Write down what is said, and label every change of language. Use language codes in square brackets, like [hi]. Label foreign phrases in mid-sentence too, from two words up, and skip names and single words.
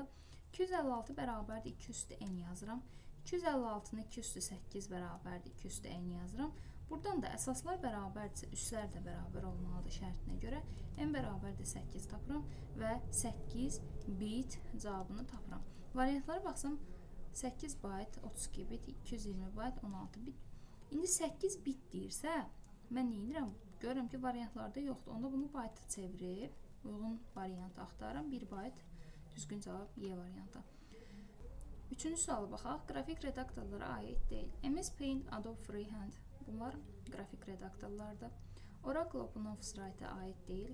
[az] 256 bərabərdir 2 üstü n yazıram. 256-nı 2 üstü 8 bərabərdir 2 üstü n yazıram. Buradan da əsaslar bərabərdirsə üslər də bərabər olmalıdır şərtinə görə. N bərabərdir 8 tapıram və 8 bit cavabını tapıram. Variantlara baxsam 8 bayt 32 bit, 220 bayt 16 bit. İndi 8 bit deyirsə mən nə edirəm? Görürəm ki, variantlarda yoxdur. Onda bunu bayta çevirib uyğun variantı axtarıram. 1 bayt düzgün cavab Y variantı. Üçüncü suala baxaq. Qrafik redaktorlara aid deyil. MS Paint, Adobe Freehand. Bunlar qrafik redaktorlardır. Oracle OpenOffice-Write-ə aid deyil.